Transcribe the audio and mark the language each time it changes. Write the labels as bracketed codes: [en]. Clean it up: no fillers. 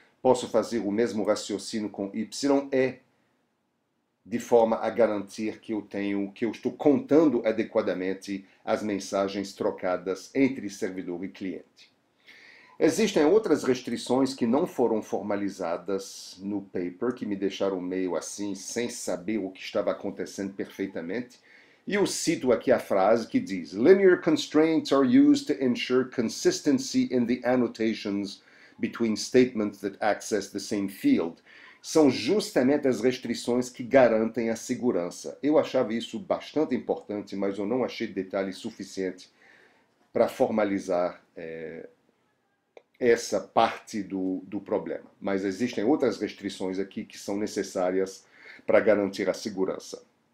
[pt] Posso fazer o mesmo raciocínio com YE, de forma a garantir que eu estou contando adequadamente as mensagens trocadas entre servidor e cliente. Existem outras restrições que não foram formalizadas no paper, que me deixaram meio assim, sem saber o que estava acontecendo perfeitamente. E eu cito aqui a frase que diz: [en] Linear constraints are used to ensure consistency in the annotations between statements that access the same field. [pt] São justamente as restrições que garantem a segurança. Eu achava isso bastante importante, mas eu não achei detalhe suficiente para formalizar essa parte do problema. Mas existem outras restrições aqui que são necessárias para garantir a segurança.